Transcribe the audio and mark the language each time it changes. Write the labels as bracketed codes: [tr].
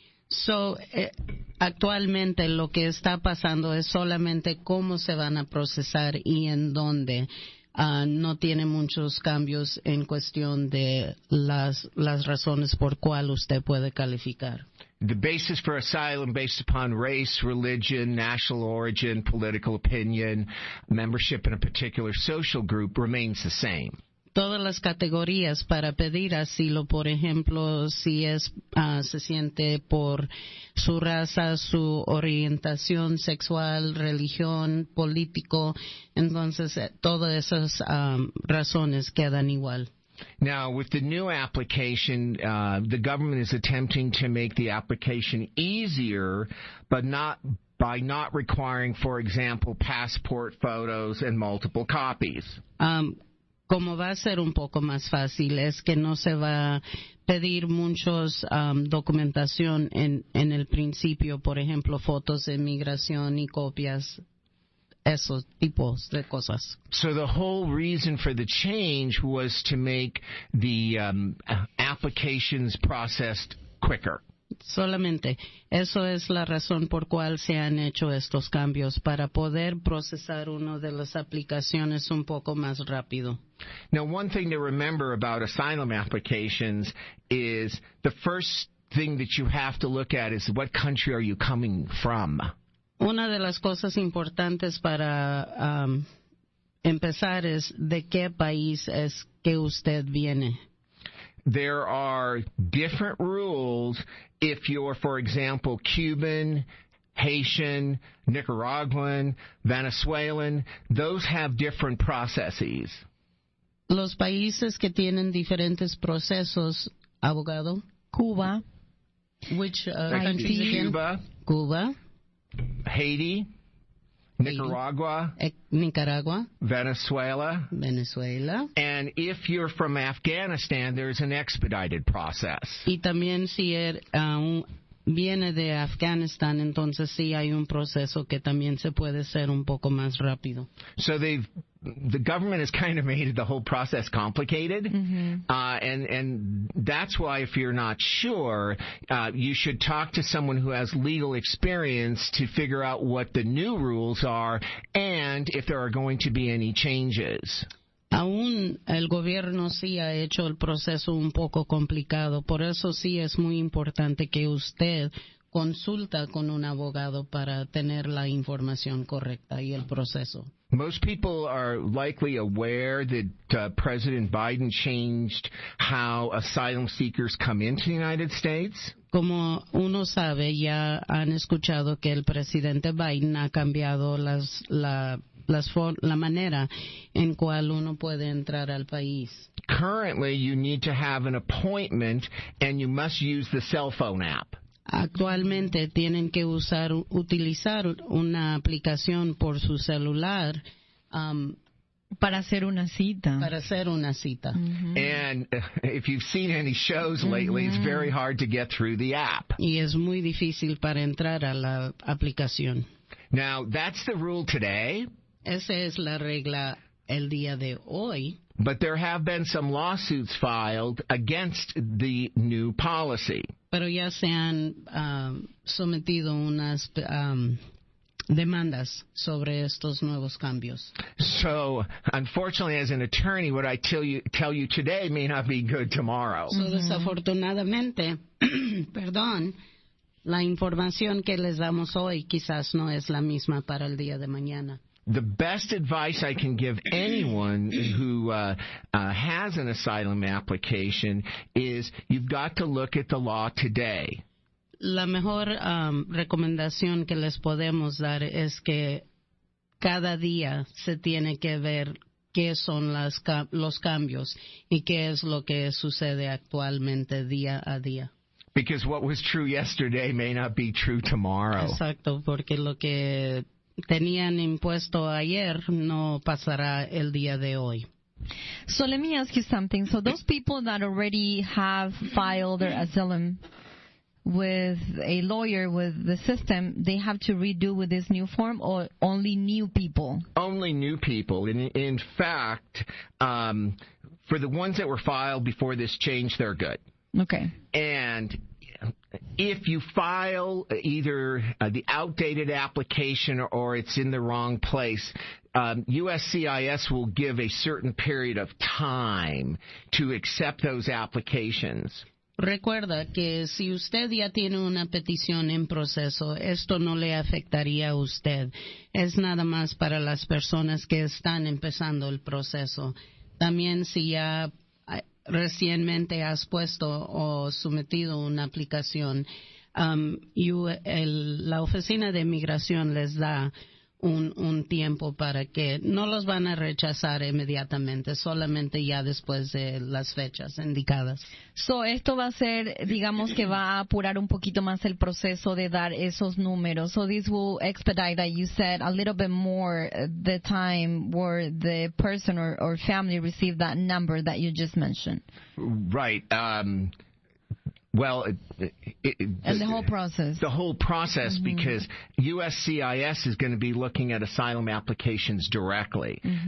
[es] So, actualmente lo que está pasando es solamente cómo se van a procesar y en dónde. No tiene muchos cambios en cuestión de las razones por cuál usted puede calificar. [en] The basis for asylum based upon race, religion, national origin, political opinion, membership in a particular social group remains the same. [es] Todas las categorías para pedir asilo, por ejemplo, si se siente por su raza, su orientación sexual, religión, político, entonces todas esas razones quedan igual. [en] Now, with the new application, the government is attempting to make the application easier, but by not requiring, for example, passport photos and multiple copies. [es] Como va a ser un poco más fácil, es que no se va a pedir muchos documentación en el principio, por ejemplo, fotos de migración y copias, esos tipos de cosas. [en] So the whole reason for the change was to make the applications processed quicker. [es] Solamente, eso es la razón por cual se han hecho estos cambios, para poder procesar una de las aplicaciones un poco más rápido. [en] Now, one thing to remember about asylum applications is the first thing that you have to look at is what country are you coming from? [es] Una de las cosas importantes para empezar es de qué país es que usted viene. [en] There are different rules if you're, for example, Cuban, Haitian, Nicaraguan, Venezuelan. Those have different processes. [es] Los países que tienen diferentes procesos, abogado. Cuba. [en] Which countries again? Cuba. Haiti. Nicaragua, Venezuela, and if you're from Afghanistan, there's an expedited process. [es] Y también si viene de Afganistán, entonces sí hay un proceso que también se puede hacer un poco más rápido. [en] So the government has kind of made the whole process complicated, and that's why if you're not sure, you should talk to someone who has legal experience to figure out what the new rules are and if there are going to be any changes. [es] Aún el gobierno sí ha hecho el proceso un poco complicado, por eso sí es muy importante que usted consulta con un abogado para tener la información correcta y el proceso. [en] Most people are likely aware that President Biden changed how asylum seekers come into the United States. [es] Como uno sabe, ya han escuchado que el presidente Biden ha cambiado la manera en cual uno puede entrar al país. [en] Currently, you need to have an appointment and you must use the cell phone app. [es] Actualmente tienen que utilizar una aplicación por su celular para hacer una cita. [en] And if you've seen any shows lately, it's very hard to get through the app. [es] Y es muy difícil para entrar a la aplicación. [en] Now, that's the rule today. [es] Esa es la regla el día de hoy. [en] But there have been some lawsuits filed against the new policy. [es] Pero ya se han sometido unas demandas sobre estos nuevos cambios. [en] So, unfortunately, as an attorney, what I tell you today may not be good tomorrow. [es] So, desafortunadamente, perdón, la información que les damos hoy quizás no es la misma para el día de mañana. [en] The best advice I can give anyone who has an asylum application is you've got to look at the law today. [es] La mejor recomendación que les podemos dar es que cada día se tiene que ver qué son los cambios y qué es lo que sucede actualmente día a día. [en] Because what was true yesterday may not be true tomorrow. [es] Exacto, porque lo que tenían impuesto ayer no pasará el día de hoy. [en] So let me ask you something. So those people that already have filed their asylum with a lawyer, with the system, they have to redo with this new form, or only new people? Only new people. In fact, for the ones that were filed before this change, they're good. Okay. And if you file either the outdated application or it's in the wrong place, USCIS will give a certain period of time to accept those applications. [es] Recuerda que si usted ya tiene una petición en proceso, esto no le afectaría a usted. Es nada más para las personas que están empezando el proceso. También si ya recientemente has puesto o sometido una aplicación, la oficina de migración les da un tiempo para que no los van a rechazar inmediatamente, solamente ya después de las fechas indicadas. So, esto va a ser, digamos que va a apurar un poquito más el proceso de dar esos números. [en] So this will expedite, that you said, a little bit more the time where the person or family received that number that you just mentioned. Right. Well, and the whole process. The whole process, because USCIS is going to be looking at asylum applications directly.